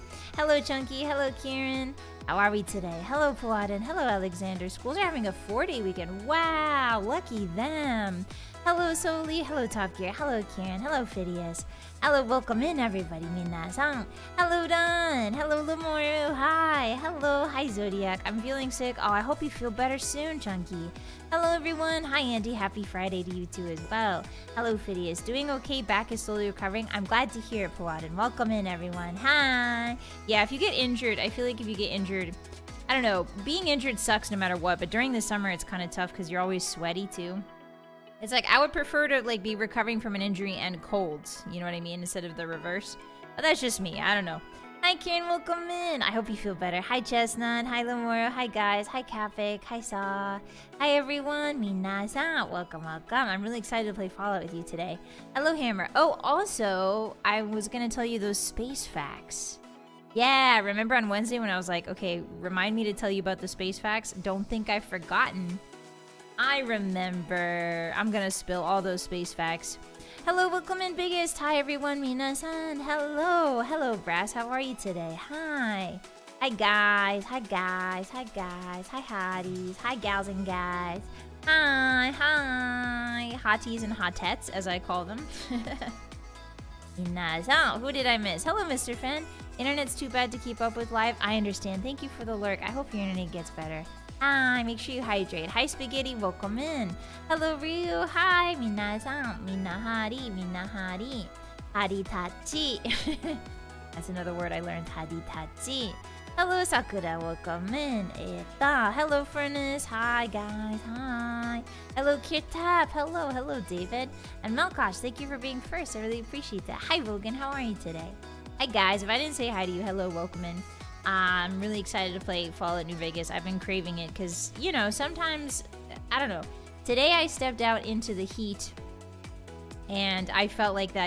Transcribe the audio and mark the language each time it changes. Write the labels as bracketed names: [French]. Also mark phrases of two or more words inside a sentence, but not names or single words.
[English] Hello, Chunky. Hello, Kieran. How are we today? Hello, Paladin. Hello, Alexander. Schools are having a 4-day weekend. Wow, lucky them. Hello, Soli. Hello, Top Gear. Hello, Kieran. Hello, Phidias. Hello, welcome in, everybody. Minasan. Hello, Don. Hello, Lemoru. Hi. Hello. Hi, Zodiac. I'm feeling sick. Oh, I hope you feel better soon, Chunky. Hello, everyone. Hi, Andy. Happy Friday to you, too, as well. Hello, Phidias. Doing okay. Back is slowly recovering. I'm glad to hear it, Paladin. Welcome in, everyone. Hi. Yeah, if you get injured, I feel like if you get injured, I don't know. Being injured sucks no matter what, but during the summer, it's kind of tough because you're always sweaty, too. It's like, I would prefer to, like, be recovering from an injury and colds, you know what I mean, instead of the reverse. But that's just me, I don't know. Hi Kieran, welcome in. I hope you feel better. Hi Chestnut, hi Lemoro, hi guys, hi Kapik, hi Saw, hi everyone, minasan, welcome. I'm really excited to play Fallout with you today. Hello Hammer. Oh, also, I was gonna tell you those space facts. Yeah, remember on Wednesday when I was like, okay, remind me to tell you about the space facts? Don't think I've forgotten. I remember. I'm gonna spill all those space facts. Hello, welcome in, biggest. Hi, everyone. Minasan. Hello. Hello, Brass. How are you today? Hi. Hi, guys. Hi, guys. Hi, guys. Hi, hotties. Hi, gals and guys. Hi. Hi. Hotties and hotettes, as I call them. Minasan. Who did I miss? Hello, Mr. Fen. Internet's too bad to keep up with live. I understand. Thank you for the lurk. I hope your internet gets better. Hi, make sure you hydrate. Hi, Spaghetti, welcome in. Hello, Ryu. Hi, minasan. Minahari, minahari. Haritachi. That's another word I learned. Haritachi. Hello, Sakura, welcome in. Eta. Hello, Furnace. Hi, guys. Hi. Hello, Kirtap. Hello, David. And Melkosh, thank you for being first. I really appreciate that. Hi, Vogan. How are you today? Hi, guys. If I didn't say hi to you, hello, welcome in. I'm really excited to play Fallout New Vegas. I've been craving it because, you know, sometimes, I don't know. Today I stepped out into the heat and I felt like that.